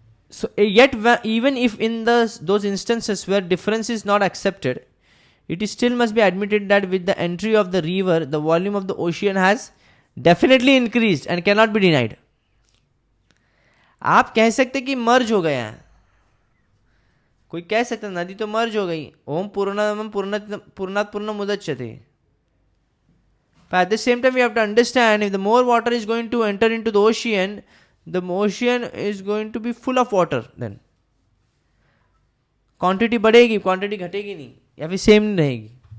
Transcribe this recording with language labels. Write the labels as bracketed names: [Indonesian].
[English] So yet even if in those instances where difference is not accepted, it is still must be admitted that with the entry of the river, the volume of the ocean has definitely increased and cannot be denied. [Hindi] आप कह सकते कि मर्ज हो गया है, कोई कह सकता नदी तो मर्ज हो गई, [Sanskrit] ओम पूर्णम पूर्णात् पूर्णम उदच्यते। [English] But at the same time we have to understand, if the more water is going to enter into the ocean is going to be full of water, then [Hindi] quantity बढ़ेगी, क्वांटिटी घटेगी नहीं, या फिर सेम नहीं रहेगी।